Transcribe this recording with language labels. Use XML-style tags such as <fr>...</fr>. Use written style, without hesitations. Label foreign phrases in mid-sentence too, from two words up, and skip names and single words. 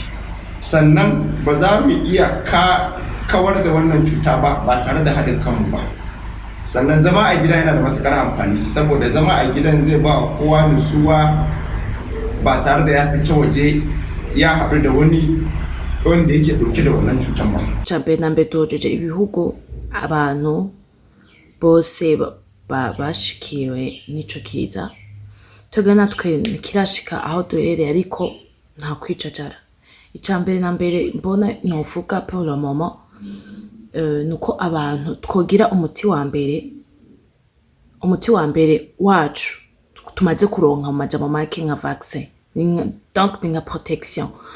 <ha>Sannan ba za mu iya kawar da wannan cuta ba tare da haɗin kanmu ba. Sannan zama a gida yana da matukar amfani, saboda zama a gidan zai ba kowa nutsuwa ba tare da ya fita waje ya haɗu da wani wanda yake ɗauke da wannan cutan ba.</ha> <rn>Cambe nambe tojeje ibihugu abantu bose bashikiwe n'ico kiza. Twebwe natwe ntikirashika aho duherereye, ariko nta kwicajara. Icambere na mbere mbona novuga</rn> <fr>pour le moment</fr> <rn>nuko abantu twogira umuti wa mbere wacu tumaze kuronka mu majambo make nka vaccin, donc ni nka protection.</rn>